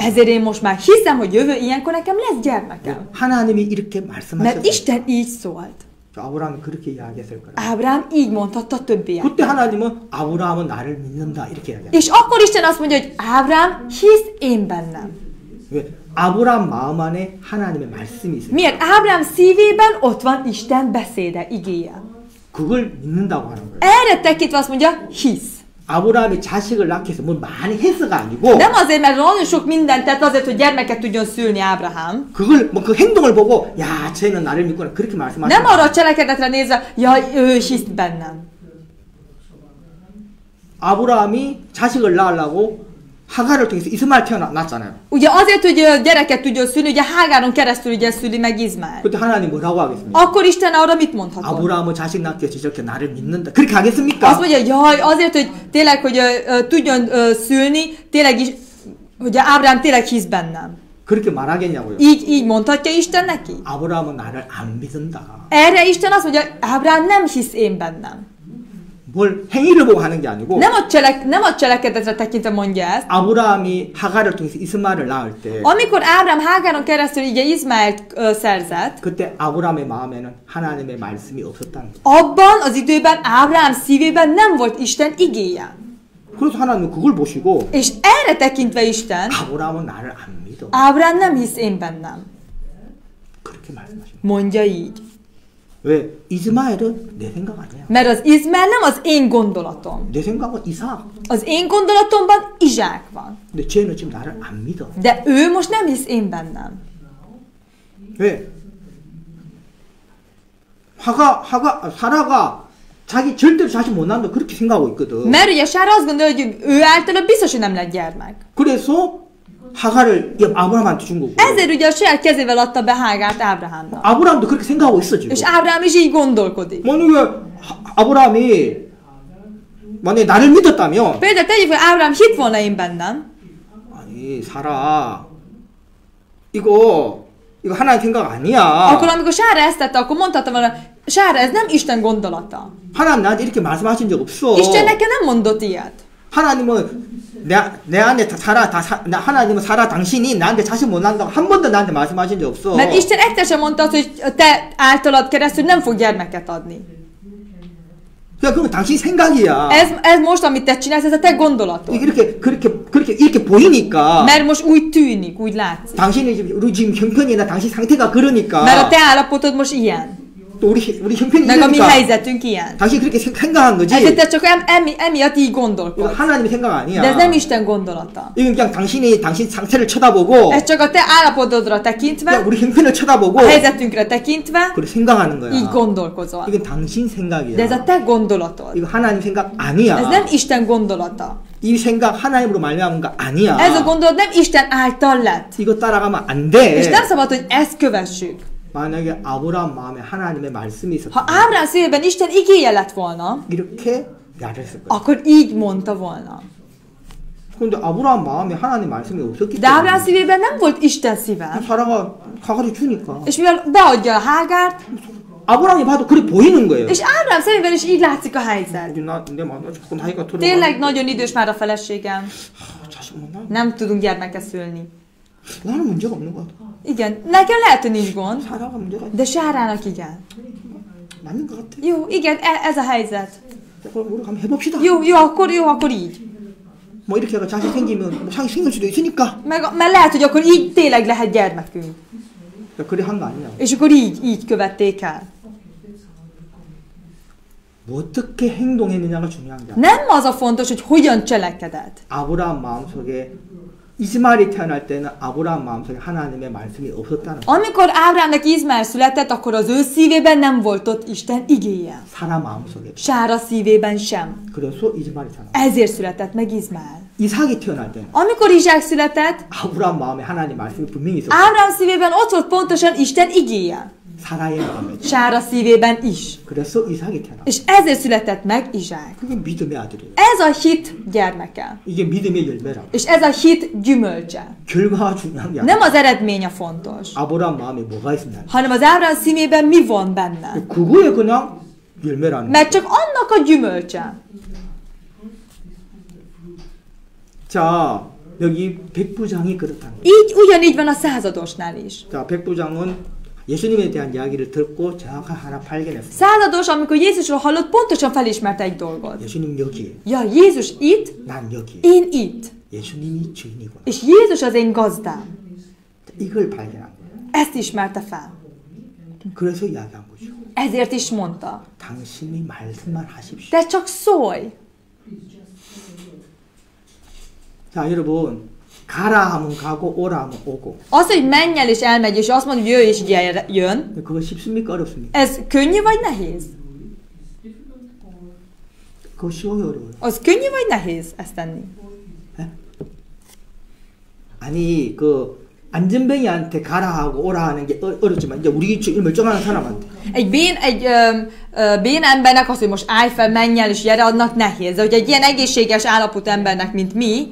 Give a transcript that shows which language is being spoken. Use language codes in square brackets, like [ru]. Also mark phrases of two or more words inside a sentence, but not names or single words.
[hu] Ezért én most már hiszem, hogy jövő ilyenkor nekem lesz gyermekem. [ko] 하나님이 이렇게 [hu] Mert [ko] 말씀하셨어요. [hu] Isten így szólt. [ko] 아브라함이 그렇게 이야기했을 거라. [hu] Ábrám így mondhatta többiek. [ko] 그때 하나님은 아브라함은 나를 믿는다 이렇게 이야기했어요. [hu] És akkor Isten azt mondja, hogy Ábrám, hisz én bennem. [ko] 왜? 아브라함 마음 안에 하나님의 말씀이 있어요. [hu] Miért? Ábrám szívében ott van Isten beszéde, igéje. [ko] 그걸 믿는다고 하는 거예요. [hu] Erre tekintve azt mondja, hisz. [ko] 아브라함이 자식을 낳기 위해서 뭘 많이 했어가 아니고 [hu] Nem azért, mert nagyon sok mindent tett azért, hogy gyermeket tudjon szülni Ábrahám. [ko] 그걸 뭐 그 행동을 보고 야 쟤는 나를 믿구나 그렇게 말씀하시는 [hu] Nem arra a cselekedetre nézve, jaj, ő hisz bennem. [ko] 아브라함이 자식을 낳으려고 하갈을 통해서 이스마엘 태어났잖아요. [hu] Ugye azért, hogy gyereket tudjon szülni, ugye Hágáron keresztül ugye szüli meg Izmael. [ko] 그때 하나님 뭐라고 하겠습니까? [hu] Akkor Isten arra mit mondhatott? [ko] 아브라함은 자식 낳기 위해서 저렇게 나를 믿는다. 그렇게 하겠습니까? [hu] Azt mondja, jaj, azért, hogy tényleg, hogy tudjon szülni, tényleg is, hogy Ábrám tényleg hisz bennem. [ko] 그렇게 말하겠냐고요. [hu] Így mondhatja Isten neki? [ko] 아브라함은 나를 안 믿는다. [hu] Erre Isten azt mondja, Ábrám nem hisz én bennem. [ko] 뭘 행위를 보고 하는 게 아니고 [hu] Nem a cselekedetre tekintve mondja ezt. [ko] 아브라함이 하갈을 통해서 이스마엘을 낳을 때 [hu] Amikor Ábrám Hágáron keresztül ugye Izmaelt szerzett, [ko] 그때 아브라함의 마음에는 하나님의 말씀이 없었다는 거예요. [hu] abban az időben Ábrám szívében nem volt Isten igéje. [ko] 그래서 하나님은 그걸 보시고 [hu] És erre tekintve Isten, [ko] 아브라함은 나를 안 믿어. [hu] Ábrám nem hisz én bennem. [ko] 그렇게 말씀하십니다. [hu] Mondja így. [ko] 왜? 이스마엘은 내 생각 아니야. [hu] Mert az Izmael nem az én gondolatom. [ko] 내 생각은 이삭. [hu] Az én gondolatomban Izsák van. [ko] 근데 쟤는 지금 나를 안 믿어. [hu] De ő most nem hisz én bennem. [ko] 왜? 사라가 자기 절대로 자식 못 낳는다 그렇게 생각하고 있거든. [hu] Mert ugye Sára azt gondolja, hogy ő általa biztos, hogy nem lett gyermek. [ko] 그래서 하갈을 아브라함한테 준 거고. [hu] Ezért ugye a saját kezével adta be Hágárt Ábrahámnak. [ko] 아브라함도 그렇게 생각하고 있어 지금. [hu] És Ábrám is így gondolkodik. [ko] 만약에 아브라함이 만약에 나를 믿었다면 [hu] Például tegyük, hogy Ábrám hitt volna én bennem, [ko] 아니 사라 이거 하나님 생각 아니야. [hu] akkor amikor Sára ezt tette, akkor mondhatta volna, Sára, ez nem Isten gondolata. [ko] 하나님 나한테 이렇게 말씀하신 적 없어. [hu] Isten nekem nem mondott ilyet. [ko] 하나님은 내 안에 하나님은 사라 당신이 나한테 자식 못 낳는다고 한 번도 나한테 말씀하신 적 없어. [hu] Mert Isten egyszer sem mondta azt, hogy te általad keresztül nem fog gyermeket adni. [ko] 그러니까 그건 당신 생각이야. [hu] Ez most, amit te csinálsz, ez a te gondolatod. [ko] 이렇게 보이니까. [hu] Mert most úgy tűnik, úgy látszik. [ko] 당신이 우리 지금 형편이나 당신 상태가 그러니까. [hu] Mert a te állapotod most ilyen. [ko] 또 우리 형편이 [hu] Meg a mi [ko] 이러니까. [hu] helyzetünk ilyen. [ko] 당신 그렇게 생각한 거지. [hu] Ezért te csak emiatt így [ko] 이거 [hu] gondolkodsz. [ko] 하나님의 생각 아니야. [hu] De ez nem Isten gondolata. [ko] 이건 그냥 당신 상태를 쳐다보고. [hu] Ez csak a te állapotodra tekintve, [ko] 그냥 우리 형편을 쳐다보고. [hu] a helyzetünkre tekintve, [ko] 그렇게 생각하는 거야. [hu] így gondolkozol. [ko] 이건 당신 생각이야. [hu] De ez a te gondolatod. [ko] 이거 하나님 생각 아니야. [hu] Ez nem Isten gondolata. [ko] 이 생각 하나님으로 말미암은 거 아니야. [hu] Ez a gondolat nem Isten által lett. [ko] 이거 따라가면 안 돼. [hu] És nem szabad, hogy ezt kövessük. [ko] 만약에 아브라함 마음에 하나님의 말씀이 [hu] Ha [ko] 있었다면 [hu] Ábrám szívében Isten igéje lett volna, [ko] 이렇게 말했을 거야. [hu] akkor így mondta volna. [ko] 근데 아브라함 마음에 하나님 말씀이 없었기 [hu] De Ábrám [ko] 때문에 [hu] szívében nem volt Isten szíve. [ko] 사라가 가가지고 주니까 [hu] És mivel beadja a Hágárt, [ko] 아브라함이 봐도 그래 보이는 거예요. [hu] és Ábrám szemében is így látszik a helyzet. [ko] 내 마음에 자꾸 나이가 들어가. [hu] Tényleg nagyon idős már a feleségem. [ko] 자식 못 낳아. [hu] Nem tudunk gyermeket szülni. [ko] 나는 문제가 없는 것 같아. [hu] Igen, nekem lehet, hogy nincs gond, [ko] 사라가 문제가 [hu] de Sárának igen. [ko] 맞는 것 같아. [hu] Jó, igen, ez a helyzet. [ko] 그럼 우리 한번 해봅시다. [hu] Jó, akkor így. [ko] 뭐 이렇게 해가 자식 생기면 뭐 자식 생길 수도 있으니까. [hu] Mert lehet, hogy akkor így tényleg lehet gyermekünk. [ko] 그래 한 거 아니냐. [hu] És akkor így követték el. [ko] 어떻게 행동했느냐가 중요한 게 아니야. [hu] Nem az a fontos, hogy hogyan cselekedett. [ko] 아브라함 마음속에 이스마엘이 태어날 때는 아브라함 마음속에 하나님의 말씀이 없었다는 거야. [hu] Amikor Ábrámnak Izmael született, akkor az ő szívében nem volt ott Isten igéje. [ko] 사라 마음속에. [hu] Sára szívében sem. [ko] 그래서 이스마엘이 태어나. [hu] Ezért született meg Izmael. [ko] 이삭이 태어날 때는 [hu] Amikor Izsák született, [ko] 아브라함 마음에 하나님 말씀이 분명히 있었어. [hu] Ábrám szívében ott volt pontosan Isten igéje. [ko] 사라의 마음에. [hu] Sára szívében is. [ko] 그래서 이삭이 태어나. [hu] És ezért született meg Izsák. [ko] 그게 믿음의 아들이에요. [hu] Ez a hit gyermeke. [ko] 이게 믿음의 열매라고. [hu] És ez a hit gyümölcse. [ko] 결과가 중요한 게 [hu] Nem [ko] 아니야. [hu] az eredmény a fontos, [ko] 아브라함 마음에 뭐가 있었냐. [hu] hanem az Ábrám szívében mi van benne. [ko] 그거에 그냥 열매라는 [hu] Mert [ko] 거야. [hu] csak annak a gyümölcse. [ko] 자, 여기 백부장이 그렇다는 거야. [hu] Így ugyanígy van a századosnál is. [ko] 자, 백부장은 예수님에 대한 이야기를 듣고 정확한 하나 발견했어요. [hu] Százados, amikor Jézusról hallott, pontosan felismerte egy dolgot. [ko] 예수님 여기, [hu] Ja, Jézus itt, [ko] 난 여기. [hu] én itt. [ko] 예수님이 주인이구나. [hu] És Jézus az én gazdám. [ko] 이걸 발견한 거예요. [hu] Ezt ismerte fel. [ko] 그래서 이야기한 거죠. [hu] Ezért is mondta. [ko] 당신이 말씀만 하십시오. [hu] Te csak szólj. [ko] 자, 여러분. 가라 하면 가고 오라 하면 오고. [hu] Az, hogy menj el és elmegy, és azt mondja, hogy jöjj és jön, [ko] 그거 쉽습니까? 어렵습니까? [hu] ez könnyű vagy nehéz? [ko] 그거 쉬워요, 어려워요? [hu] Az könnyű vagy nehéz ezt tenni? [ko] 아니 그 안전뱅이한테 가라 하고 오라 하는 게 어렵지만 이제 우리 멀쩡한 사람한테 [hu] Egy bén embernek az, hogy most állj fel, menj el és gyere, annak nehéz. De hogy egy ilyen egészséges állapotú embernek, mint mi,